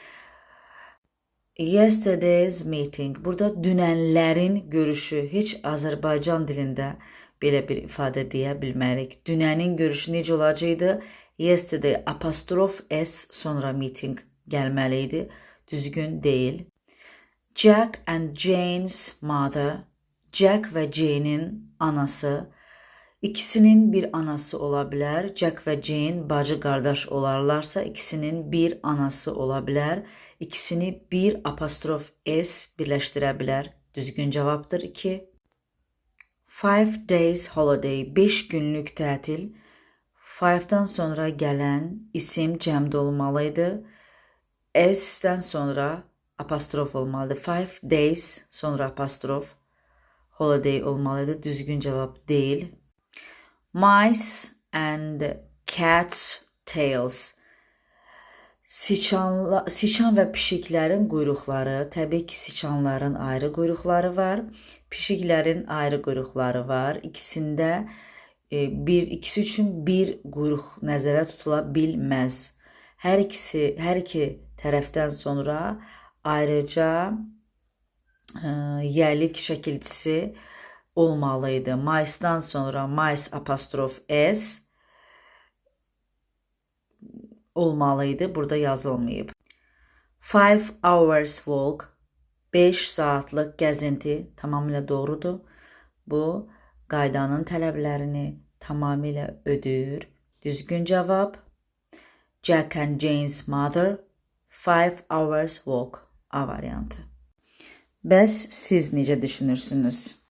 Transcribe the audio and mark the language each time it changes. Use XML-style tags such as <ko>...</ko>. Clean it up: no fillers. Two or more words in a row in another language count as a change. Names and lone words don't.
<en>Yesterday's meeting.</en> <az>Burada dünənlərin görüşü. Heç Azərbaycan dilində belə bir ifadə deyə bilmərik. Dünənin görüşü necə olacaqdı? Yesterday apostrof S sonra meeting gəlməli idi. Düzgün deyil.</az> <en>Jack and Jane's mother.</en> <az>Jack və Jane'in anası. İkisinin bir anası ola bilər. Jack və Jane bacı qardaş olarlarsa ikisinin bir anası ola bilər. İkisini bir apostrof S birləşdirə bilər. Düzgün cavabdır 2.</az> <en>5 days holiday,</en> <az>5 günlük tətil. 5-dan sonra gələn isim cəmdə olmalıydı. S-dən sonra apostrof olmalıdır. 5 days sonra apostrof, holiday olmalıydı. Düzgün cavab deyil.</az> <en>Mice and cats tails.</en> <az>Siçan və pişiklərin quyruqları. Təbii ki, siçanların ayrı quyruqları var. Pişiklərin ayrı quyruqları var. İkisi üçün bir quyruq nəzərdə tutula bilməz. Hər iki tərəfdən sonra ayrıca yiyəlik şəkilçisi olmalıydı. Mice-dan sonra mice apostrof S olmalıydı. Burada yazılmayıb.</az> <en>5 hours walk,</en> <az>5 saatlıq gəzinti tamamilə doğrudur. Bu qaydanın tələblərini tamamilə ödəyir. Düzgün cavab</az> <en>Jack and Jane's mother, 5 hours walk</en> <az>A variantı. Bəs siz necə düşünürsünüz?</az>